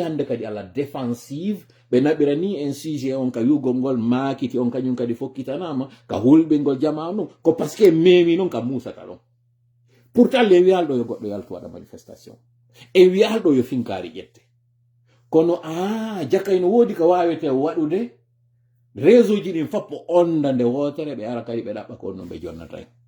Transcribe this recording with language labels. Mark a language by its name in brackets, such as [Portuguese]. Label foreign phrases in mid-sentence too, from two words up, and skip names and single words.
[Fula] hande kadi ala défensive ɓe naɓira ni en sujet on ka yugol ngol makiti on kañum kadi fokkitanama ka hulɓengol jamanu ko [French] par ce que [Fula] memi noon ka musata ɗon pourtant le wiyalɗo yo goɗɗo yaltu waɗa manifestation e wiyalɗo yo finkari ƴette kono jakayno woodi ka wawete waɗude réseau ji ɗin fappo onda nde wotere ɓe ara kadi ɓe ɗaɓɓa ko no ɓe jonnata